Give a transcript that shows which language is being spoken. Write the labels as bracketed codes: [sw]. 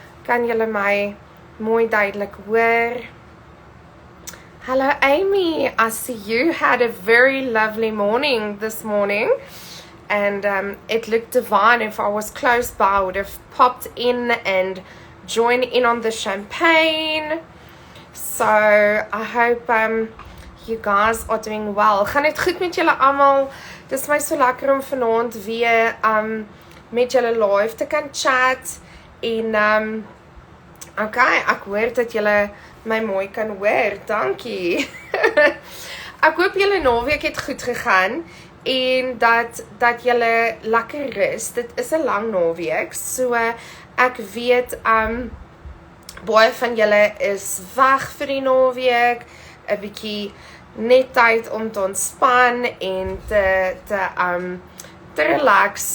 [af] Kan julle my mooi duidelik hoor? [en] Hello Amy, I see you had a very lovely morning this morning. And it looked divine. If I was close by, I would have popped in and joined in on the champagne. So I hope you guys are doing well. [af] Gaan dit goed met julle almal? Dis my so lekker om vanaand weer met julle live te kan chat. En okay, ek hoor dat julle my mooi kan hoor. Dankie. Ek hoop julle naweek het goed gegaan en dat julle lekker rus. Dit is 'n lang naweek. So ek weet baie van julle is weg vir die naweek, 'n bietjie net tyd om te ontspan en te relax.